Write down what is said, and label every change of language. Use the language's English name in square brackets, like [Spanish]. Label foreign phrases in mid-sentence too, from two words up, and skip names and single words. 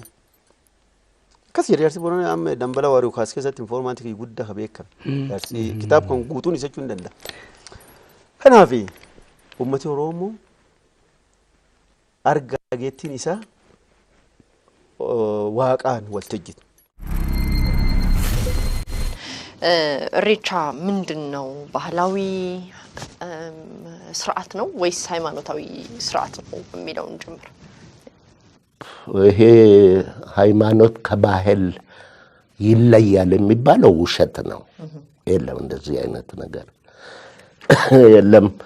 [Oromo] Akkas jedhe Jaarsi Boorana amma dambala waaruu kaas keessatti infoormaantii guddaa beekame. Jaarsi kitaaba kan guutuun isa jechuun danda'a. Kanaaf uummati Oromoo argaa dhageettiin isaa waaqaan waltajjitu. [Amharic] ኢሬቻ ምንድን ነው? ባህላዊ ስርዓት ነው ወይስ ሃይማኖታዊ ስርዓት ነው የሚለውን ጀምር። ይሄ ሃይማኖት ከባህል ይለያል የሚባለው ውሸት ነው። የለም እንደዚህ አይነት ነገር የለም።